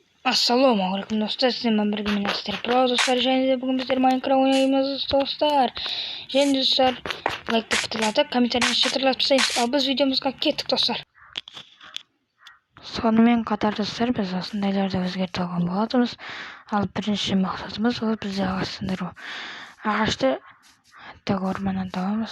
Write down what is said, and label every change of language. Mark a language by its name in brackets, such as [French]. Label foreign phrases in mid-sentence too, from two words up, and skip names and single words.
[Uzbek] Assalomualaikum do'stlar, sizlar birga men Aster Pro do'stlar. [Kazakh] Және бүгін біздер Minecraft ойнаймыз достар. Және достар, лайкты бітіріп, комментарияны шатырлап тастайсыз. Ал біз видеомызға кеттік достар. Сонымен қатар достар, біз осындайларды өзгертіп алған болатынбыз. Ал бірінші мақсатымыз ол бізде ағаштандыру. Ағашты тек орманнан табамыз.